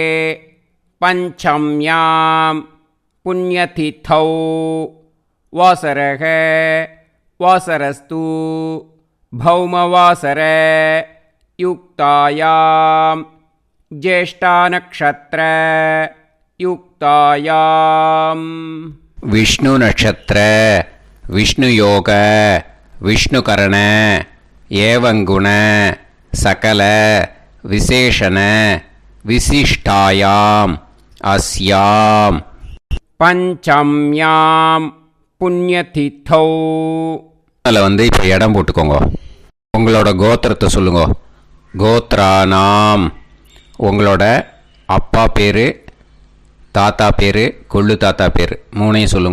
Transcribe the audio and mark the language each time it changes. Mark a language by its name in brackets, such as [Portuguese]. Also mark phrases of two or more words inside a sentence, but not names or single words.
[Sanskrit] पञ्चम्यां पुण्यतिथौ वासरः वासरस्तु भौमवासर युक्तायां ज्येष्ठानक्षत्र युक्तायां विष्णु नक्षत्र विष्णु योग विष्णुकरण एवं गुण सकल विशेषण विशिष्टायाम् अस्याम् पञ्चम्यां पुण्यतिथौ. [Tamil] அதில் வந்து இப்போ இடம் போட்டுக்கோங்க. உங்களோட கோத்திரத்தை சொல்லுங்க. [Sanskrit] கோத்ரானாம். [Tamil] உங்களோட அப்பா பேர், தாத்தா பேர், கொள்ளு தாத்தா பேர் 3ஐயும் சொல்லுங்க.